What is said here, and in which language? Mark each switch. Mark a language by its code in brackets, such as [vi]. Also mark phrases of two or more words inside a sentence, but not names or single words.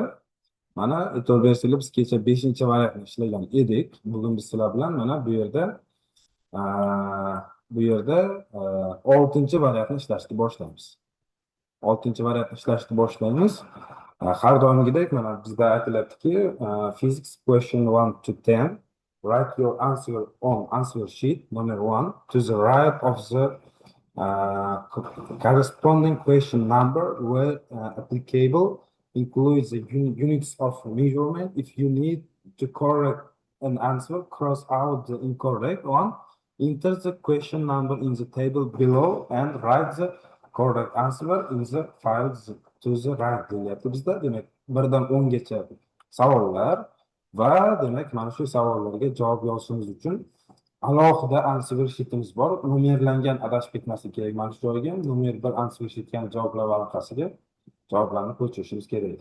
[uz] Mana e'tibor bersanglar, biz kecha 5-variantni ishlagan edik. Bugun biz sizlar bilan mana bu yerda 6-variantni ishlashni boshlaymiz. 6-variantni ishlashni boshlaymiz. Har doimgidek mana bizda aytilyaptiki, [en] physics question 1 to 10, write your answer on answer sheet number 1 to the right of the corresponding question number where applicable includes the units of measurement. If you need to correct an answer, cross out the incorrect one, enter the question number in the table below and write the correct answer in the file to the right [uz] deyapti bizda. Demak, 1dan 10gacha savollar va demak mana shu savollarga javob yozishimiz uchun alohida [en] answer sheetimiz [uz] bor. Nomerlangan, adashib ketmaslik kerak. Mana shu joyga nomer 1 [en] answer sheetga [uz] javoblar varaqasiga javoblarni ko'chirishimiz kerak.